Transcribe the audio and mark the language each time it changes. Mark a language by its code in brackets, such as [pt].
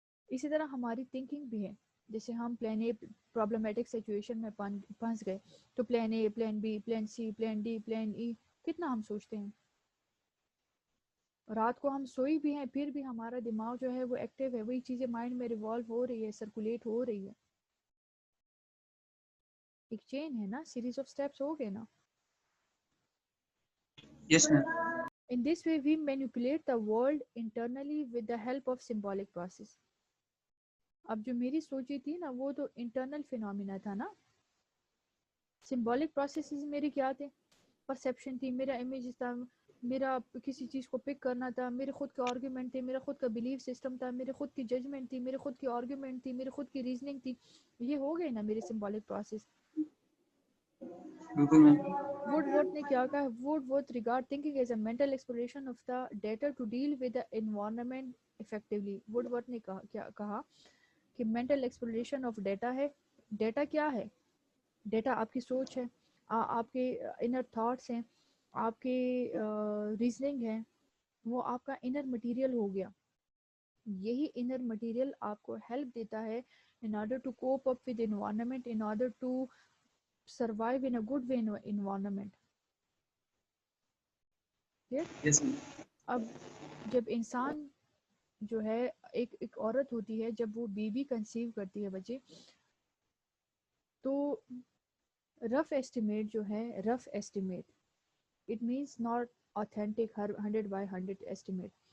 [ur] اسی طرح ہماری تھنکنگ بھی ہے. جیسے ہم پلان اے پرابلمٹک سچویشن میں پھنس گئے تو plan a, plan be, plan C, plan D, plan ای, کتنا ہم سوچتے ہیں. رات کو ہم سوئی بھی ہیں پھر بھی ہمارا دماغ جو ہے وہ ایکٹیو ہے, وہی چیزیں مائنڈ میں ریوالو ہو رہی ہے, سرکولیٹ ہو رہی ہے. ایک چین ہے نا, سیریز آف سٹیپس ہو گئے نا. [en] Yes, ma'am. In this way we manipulate the world internally with the help of symbolic process. [ur] اب جو میری سوچی تھی نا وہ تو انٹرنل فینومینا تھا نا. سمبولک پروسیسز میرے کیا تھے, پرسیپشن تھی, میرا امیج تھا, میرا کسی چیز کو پک کرنا تھا, میرے خود کا آرگیومنٹ تھے, میرا خود کا بلیف سسٹم تھا, میرے خود کی ججمنٹ تھی, میرے خود کی آرگیومنٹ تھی, میرے خود کی ریزننگ تھی. یہ ہو گئے نا میرے سمبولک پروسیس. بالکل میم. [en] Woodworth [ur] نے کیا کہا, [en] Woodworth regard thinking as a mental exploration of the data to deal with the environment effectively. [ur] Woodworth نے کیا کہا کہ [en] mental exploration of data [ur] ہے. ڈیٹا کیا ہے؟ ڈیٹا آپ کی سوچ ہے, آپ کے انر تھاٹس ہیں, آپ کے ریزننگ ہے, وہ آپ کا انر مٹیریل ہو گیا. یہی انر مٹیریل آپ کو ہیلپ دیتا ہے [en] in order to cope up with environment, in order to survive in a good way environment. Yes, ma'am. [ur] اب جب انسان جو ہے ایک عورت ہوتی ہے, جب وہ بیبی کنسیو کرتی ہے بچے, تو [en] Rough estimate جو ہے, rough estimate it means not authentic 100/100 estimate.